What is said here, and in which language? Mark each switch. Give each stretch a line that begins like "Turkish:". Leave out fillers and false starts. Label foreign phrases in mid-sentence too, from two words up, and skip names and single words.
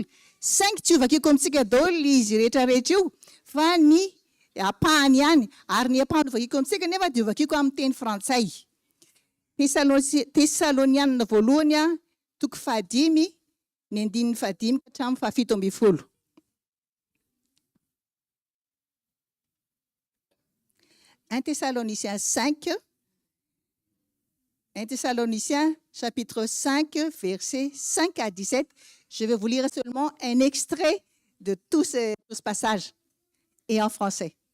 Malagasy: Saingy tsy ovakiko amintsika daholo izy rehetrarehetra io fa ny apahany ihany, ary ny apahany ovakiko amintsika nefa dia ovakiko amin'ny teny frantsay. Tesalonianina voalohany toko 5 ny andininy 5 hatramin'ny 17.
French: Un Thessaloniciens chapitre 5 versets 5 à 17. Je vais vous lire seulement un extrait de tout ce passage et en français.